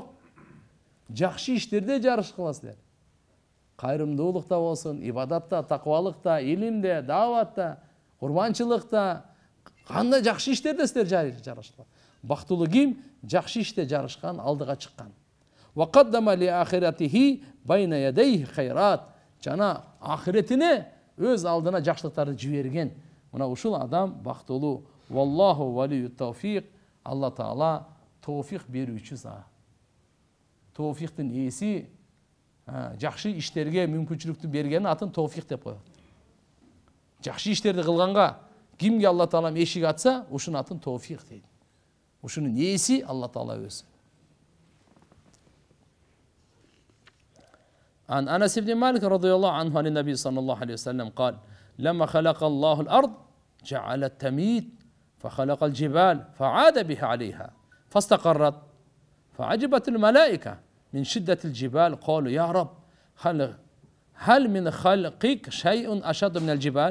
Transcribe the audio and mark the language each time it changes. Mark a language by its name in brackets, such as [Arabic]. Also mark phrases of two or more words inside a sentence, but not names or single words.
[Kyrgyz] Жакшы иштерде жарышкыла силер. Кайрымдуулукта болсун, ибадатта, таквалыкта, илимде, даватта, курбанчылыкта, кандай жакшы иштерде силер жарышкыла. Бактылуу ким? Жакшы иште жарышкан, алдыга чыккан. [Arabic] وقدم لآخرته بين يديه خيرات. [Kyrgyz] Жана ахиретине өз алдына жакшылыктарды жиберген. Мына ушул адам бактылуу. [Arabic] والله ولي التوفيق. [Kyrgyz] Алла Таала тауфиq берүүчү зат. Тауфиктин ээси, жакшы иштерге мүмкүнчүлүктү берген атын тауфиq деп коет. Жакшы иштерди кылганга кимге Алла Таала эшик ачса, ушунун атын тауфиq дейт. Ушунун ээси Алла Таала өзү. [Arabic] عن أنس بن مالك رضي الله عنه عن النبي صلى الله عليه وسلم قال لما خلق الله الأرض جعل التميت فخلق الجبال فعاد بها عليها فاستقرت فعجبت الملائكة من شدة الجبال قالوا يا رب هل من خلقك شيء أشد من الجبال؟